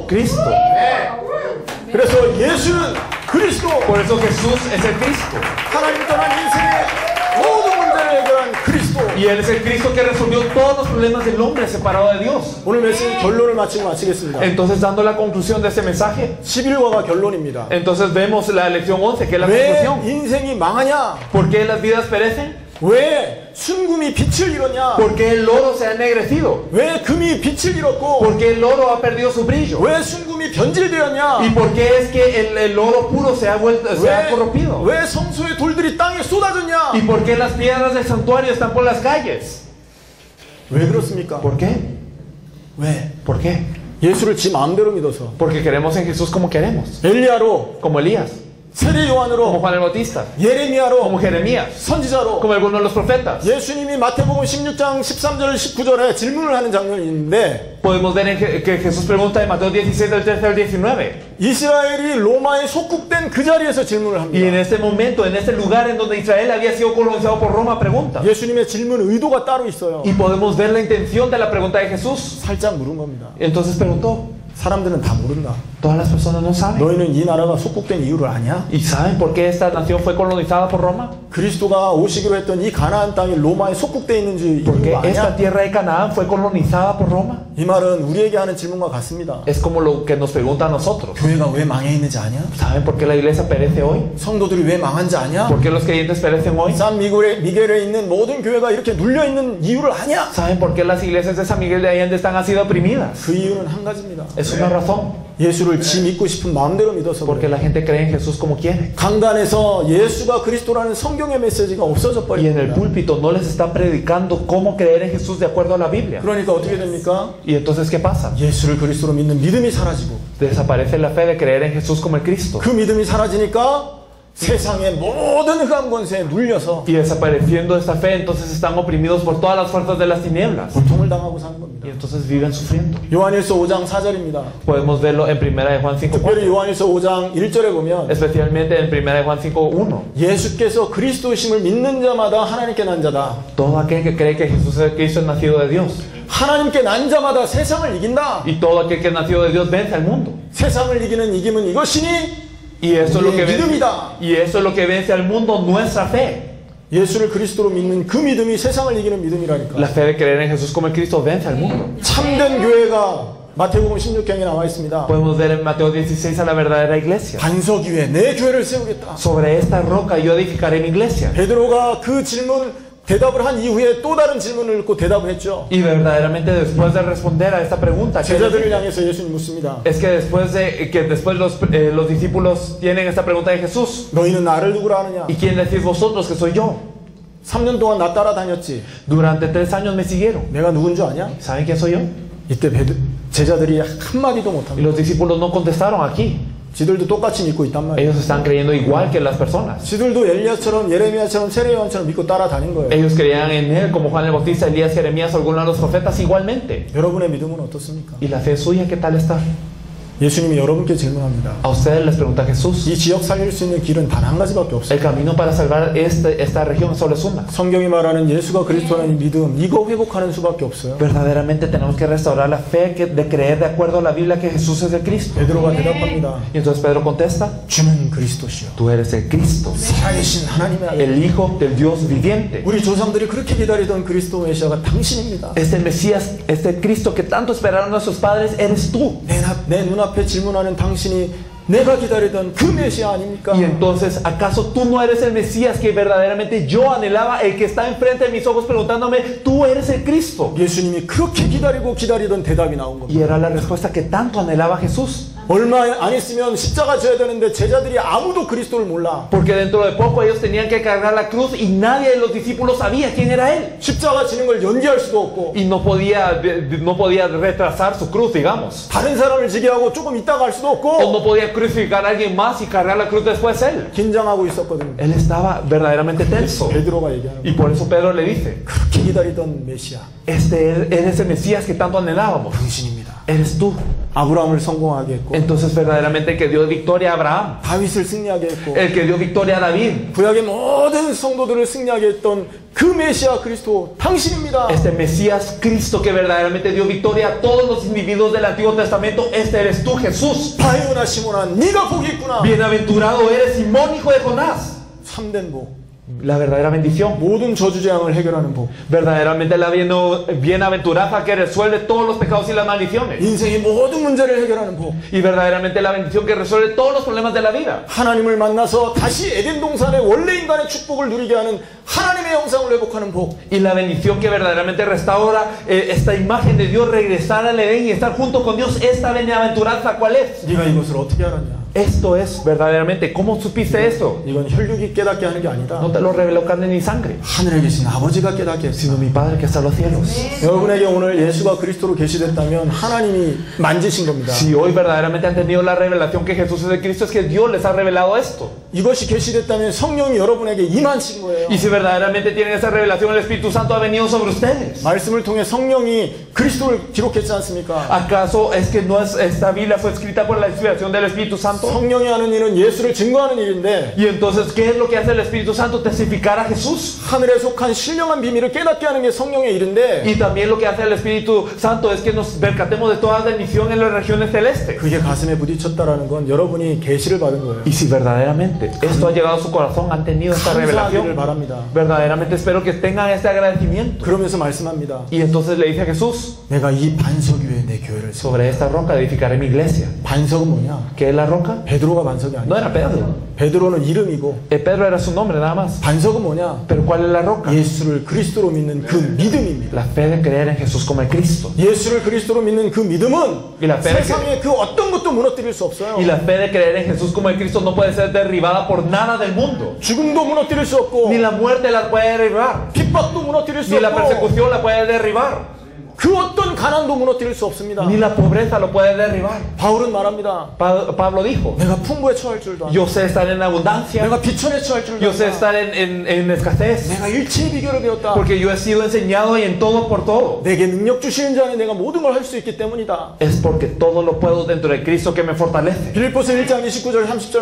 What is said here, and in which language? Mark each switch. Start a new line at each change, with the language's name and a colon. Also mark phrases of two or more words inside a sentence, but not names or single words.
Spanish: Cristo.
Korean: 그래서 예수는 그리스도.
Spanish: Por eso Jesús es el Cristo.
Korean: 하나님 떠난 인생의 모든 문제를 해결한 그리스도.
Spanish: Y Él es el Cristo que resolvió todos los problemas del hombre separado de Dios.
Korean: 오늘 메시지 결론을 마치겠습니다.
Spanish: Entonces, dando la conclusión de ese mensaje,
Korean: 11과가 결론입니다.
Spanish: entonces vemos la lección 11, que es la
Korean: 왜
Spanish: conclusión.
Korean: 인생이 망하냐?
Spanish: ¿Por qué las vidas perecen?
Korean: 왜 순금이 빛을 잃었냐?
Spanish: ¿Por qué el oro se ha ennegrecido?
Korean: 왜 금이 빛을 잃었고?
Spanish: ¿Por qué el oro ha perdido su brillo?
Korean: 왜 순금이 변질되었냐?
Spanish: ¿Y por qué es que el oro puro se ha corrompido?
Korean: 왜 성소의 돌들이 땅에 쏟아졌냐?
Spanish: ¿Y por qué las piedras del santuario están por las calles?
Korean: 왜 그렇습니까?
Spanish: ¿Por qué?
Korean: 왜?
Spanish: ¿Por qué?
Korean: 예수를 지 마음대로 믿어서
Spanish: Porque queremos en Jesús como queremos.
Korean: 엘리야로,
Spanish: Como Elías,
Korean: 세례
Spanish: como
Korean: 요한으로,
Spanish: Juan el Bautista,
Korean: 예레미야로,
Spanish: como Jeremías,
Korean: 선지자로.
Spanish: como algunos de los profetas.
Korean: 예수님이 마태복음 16장 13절 19절에 질문을 하는 장면이 있는데
Spanish: Podemos ver que Jesús pregunta en Mateo 16, del 13 al 19.
Korean: 이스라엘이 로마에 속국된 그 자리에서 질문을
Spanish: Y en
Korean: 합니다.
Spanish: este momento, en este lugar en donde Israel había sido colonizado por Roma, pregunta.
Korean: 예수님의 질문 의도가 따로 있어요.
Spanish: Y podemos ver la intención de la pregunta de Jesús.
Korean: 살짝 물은 겁니다.
Spanish: Entonces preguntó,
Korean: 사람들은 다 모른다.
Spanish: todas las personas no saben.
Korean: 너희는 이 나라가 속국된 이유를 아냐?
Spanish: ¿Y saben por qué esta nación fue colonizada por Roma?
Korean: 그리스도가 오시기로 했던 이 가나안 땅이 로마에 속국되어 있는지
Spanish: Porque
Korean: 이유를
Spanish: esta
Korean: 아냐?
Spanish: tierra de Canaán fue colonizada por Roma.
Korean: 이 말은 우리에게 하는 질문과 같습니다.
Spanish: Es como lo que nos pregunta a nosotros.
Korean: 교회가 왜 망해 있는지 아냐?
Spanish: ¿Saben por qué la iglesia perece hoy?
Korean: 성도들이 왜 망한지 아냐?
Spanish: ¿Por qué los creyentes perecen hoy?
Korean: 산 미겔에 있는 모든 교회가 이렇게 눌려 있는 이유를 아냐?
Spanish: ¿Saben por qué las iglesias de San Miguel de Allende están así de oprimidas?
Korean: 그 이유는 한 가지입니다.
Spanish: Es una razón.
Korean: 예수를 지 믿고 싶은 마음대로 믿어서
Spanish: Porque
Korean: 그래요.
Spanish: la gente cree en Jesús como quiere.
Korean: 강단에서 예수가 그리스도라는 성경의 메시지가 없어져
Spanish: Y en el
Korean: 버립니다.
Spanish: púlpito no les está predicando cómo creer en Jesús de acuerdo a la Biblia.
Korean: 그러니까 어떻게 됩니까?
Spanish: Y entonces, ¿qué pasa?
Korean: 예수를 그리스도로 믿는 믿음이 사라지고
Spanish: Desaparece la fe de creer en Jesús como el Cristo.
Korean: 그 믿음이 사라지니까 세상의 모든 흑암 권세에 눌려서
Spanish: Y desapareciendo esta fe, entonces están oprimidos por todas las fuerzas de las tinieblas.
Korean: 고통을 당하고 사는 겁니다.
Spanish: Y entonces viven sufriendo.
Korean: 요한일서 5장 4절입니다.
Spanish: Podemos verlo en 1 de Juan 5:4.
Korean: 특별히 요한일서 5장 1절에 보면
Spanish: Especialmente en 1 de Juan 5:1.
Korean: 예수께서 그리스도심을 믿는 자마다 하나님께 난 자다.
Spanish: Todo aquel que cree que Jesús es el Cristo es nacido de Dios.
Korean: 하나님께 난 자마다 세상을 이긴다.
Spanish: Y todo aquel que es nacido de Dios vence al mundo.
Korean: 세상을 이기는 이김은 이것이니
Spanish: Y eso es lo que vence,
Korean: 믿음이다.
Spanish: y eso es lo que vence al mundo, nuestra fe.
Korean: 예수를 그리스도로 믿는 그 믿음이 세상을 이기는 믿음이라니까.
Spanish: La fe de creer en Jesús como el Cristo vence al mundo.
Korean: 참된 교회가 마태복음 16장에 나와 있습니다.
Spanish: Podemos ver en Mateo 16 a la verdadera iglesia.
Korean: 반석 위에 내 교회를 세우겠다.
Spanish: Sobre esta roca yo edificaré mi iglesia.
Korean: 베드로가 그 질문 대답을 한 이후에 또 다른 질문을 읽고 대답을 했죠.
Spanish: Y verdaderamente después de responder a esta pregunta, ¿qué les
Korean: 제자들을
Spanish: dice?
Korean: 향해서 예수님 묻습니다.
Spanish: Es que después los discípulos tienen esta pregunta de Jesús.
Korean: 너희는 나를 누구라 하느냐?
Spanish: ¿Y quién decís vosotros que soy yo?
Korean: 3년 동안 나 따라다녔지.
Spanish: Durante 3 años me siguieron.
Korean: 내가 누군 줄 아냐?
Spanish: ¿Saben quién soy yo?
Korean: 이때 제자들이 한마디도
Spanish: Y
Korean: 못합니다.
Spanish: los discípulos no contestaron aquí.
Korean: 지들도 똑같이 믿고 있단 말이에요.
Spanish: Ellos están creyendo igual que las personas.
Korean: 지들도 엘리야처럼 예레미야처럼 세례요한처럼 믿고 따라다닌 거예요.
Spanish: Ellos creían en él como Juan el Bautista, Elías, Jeremías, algunos de los profetas igualmente.
Korean: 여러분의 믿음은 어떻습니까?
Spanish: ¿Y la fe suya qué tal está?
Korean: 예수님이 여러분께 질문합니다.
Spanish: A ustedes les pregunta Jesús.
Korean: 이 지역 살릴 수 있는 길은 단 한 가지밖에 없어요.
Spanish: El camino para salvar esta región solo es una.
Korean: 성경이 말하는 예수가 그리스도라는 이 믿음, 이거 회복하는 수밖에 없어요.
Spanish: Verdaderamente tenemos que restaurar la fe de creer de acuerdo a la Biblia que Jesús es el Cristo.
Korean: 베드로가 대답합니다.
Spanish: Y entonces Pedro contesta,
Korean: 주는 그리스도시요.
Spanish: tú eres el Cristo,
Korean: 살아계신 하나님의 아들.
Spanish: el Hijo del Dios viviente.
Korean: 우리 조상들이 그렇게 기다리던 그리스도 메시아가 당신입니다.
Spanish: Este Mesías, este Cristo que tanto esperaron nuestros padres, eres tú.
Korean: 내 눈앞에 질문하는 당신이 내가 기다리던 그 메시아 아닙니까?
Spanish: Y entonces, ¿acaso tú no eres el Mesías que verdaderamente yo anhelaba, el que está enfrente de mis ojos preguntándome, tú eres el Cristo?
Korean: 예수님이 그렇게 기다리던 대답이 나온 겁니다.
Spanish: Y era la respuesta que tanto anhelaba Jesús.
Korean: 얼마 안 있으면 십자가 져야 되는데 제자들이 아무도 그리스도를 몰라.
Spanish: Porque dentro de poco ellos tenían que cargar la cruz y nadie de los discípulos sabía quién era él.
Korean: 십자가 지는 걸 연기할 수도 없고
Spanish: Y no podía retrasar su cruz, digamos.
Korean: 다른 사람을 지게 하고 조금 있다가 할 수도
Spanish: O
Korean: 없고
Spanish: no podía crucificar a alguien más y cargar la cruz después él.
Korean: 긴장하고 있었거든요.
Spanish: Él estaba verdaderamente tenso.
Korean: 베드로가 얘기하는
Spanish: Y
Korean: 거예요.
Spanish: por eso Pedro le dice,
Korean: 그렇게 기다리던 메시아
Spanish: eres el Mesías que tanto anhelábamos.
Korean: 당신입니다.
Spanish: Eres tú.
Korean: 아브라함을 성공하게 했고
Spanish: Entonces verdaderamente el que dio victoria a Abraham,
Korean: 다윗을 승리하게 했고
Spanish: el que dio victoria a David,
Korean: 구약의 모든 성도들을 승리하게 했던 그 메시아 그리스도 당신입니다.
Spanish: este Mesías Cristo que verdaderamente dio victoria a todos los individuos del Antiguo Testamento, este eres tú, Jesús.
Korean: 바요나 시몬아 네가 복이 있구나.
Spanish: Bienaventurado eres, Simón, hijo de Jonás.
Korean: 참된 복.
Spanish: La verdadera bendición.
Korean: 모든 저주재앙을 해결하는 복.
Spanish: Verdaderamente la bienaventuranza que resuelve todos los pecados y las maldiciones.
Korean: 인생의 모든 문제를 해결하는 복.
Spanish: Y verdaderamente la bendición que resuelve todos los problemas de la vida.
Korean: 하나님을 만나서 다시 에덴 동산의 원래 인간의 축복을 누리게 하는 하나님의 영상을 회복하는 복.
Spanish: Y la bendición que verdaderamente restaura esta imagen de Dios, regresar al Edén y estar junto con Dios. Esta bienaventuranza, ¿cuál es?
Korean: 네가 이것을 어떻게 알았냐?
Spanish: Esto es verdaderamente, ¿cómo supiste esto?
Korean: 이건 혈육이 깨닫게 하는 게 아니다.
Spanish: No te lo reveló carne ni sangre,
Korean: 하늘에 계신 아버지가 깨닫게 했어.
Spanish: sino mi Padre que está en los cielos.
Korean: 여러분에게 오늘 예수가 그리스도로 계시됐다면 하나님이 만지신 겁니다.
Spanish: Si hoy verdaderamente han tenido la revelación que Jesús es de Cristo, es que Dios les ha revelado esto.
Korean: 이것이 계시됐다면 성령이 여러분에게 임하신 거예요.
Spanish: Y si verdaderamente tienen esa revelación, el Espíritu Santo ha venido sobre ustedes.
Korean: 말씀을 통해 성령이 그리스도를 기록했지 않습니까?
Spanish: ¿Acaso es que no es, esta Biblia fue escrita por la inspiración del Espíritu Santo?
Korean: 성령이 하는 일은 예수를 증거하는 일인데
Spanish: Y entonces, ¿qué es lo que hace el Espíritu Santo? Testificar a Jesús.
Korean: 하늘에 속한 신령한 비밀을 깨닫게 하는 게 성령의 일인데
Spanish: Y también lo que hace el Espíritu Santo es que nos percatemos de toda bendición en las regiones celestes.
Korean: 그게 가슴에 부딪혔다라는 건 여러분이 계시를 받은 거예요.
Spanish: Y si verdaderamente esto ha llegado a su corazón, han tenido esta
Korean: 감사하기를
Spanish: revelación,
Korean: 바랍니다.
Spanish: verdaderamente espero que tengan este agradecimiento.
Korean: 그러면서 말씀합니다.
Spanish: Y entonces le dice a Jesús,
Korean: 내가 이 반석 위에 내 교회를 세워.
Spanish: sobre esta roca edificaré mi iglesia.
Korean: 반석은 뭐냐?
Spanish: ¿Qué es la roca?
Korean: 베드로가 반석이
Spanish: No
Korean: 아니야.
Spanish: era Pedro.
Korean: 베드로는 이름이고
Spanish: Pedro era su nombre nada más.
Korean: 반석은 뭐냐?
Spanish: Pero ¿cuál es la roca?
Korean: 예수를 그리스도로 믿는 그 믿음입니다.
Spanish: La fe de creer en Jesús como el Cristo.
Korean: 예수를 그리스도로 믿는 그 믿음은
Spanish: Y la fe de
Korean: 세상의 그 어떤 것도 무너뜨릴 수 없어요.
Spanish: Y la fe de creer en Jesús como el Cristo no puede ser derribada por nada del mundo.
Korean: 죽음도 무너뜨릴 수 없고
Spanish: Ni la muerte la puede derribar.
Korean: 핍박도 무너뜨릴 수
Spanish: Ni la
Korean: 없고
Spanish: persecución la puede derribar.
Korean: 그 어떤 가난도 무너뜨릴 수 없습니다.
Spanish: Ni la pobreza lo puede derribar.
Korean: 바울은 말합니다.
Spanish: Pablo dijo,
Korean: 내가 풍부에 처할 줄도 알아.
Spanish: yo sé estar en abundancia,
Korean: 내가 비천에 처할 줄도
Spanish: yo sé
Korean: 알아.
Spanish: estar en escasez,
Korean: 내가 일체의 비결을 배웠다.
Spanish: porque yo he sido enseñado y en todo por todo.
Korean: 내게 능력 주시는 자 안에 내가 모든 걸 할 수 있기 때문이다.
Spanish: Es porque todo lo puedo dentro de Cristo que me fortalece.
Korean: 빌립보서 1장 29절 30절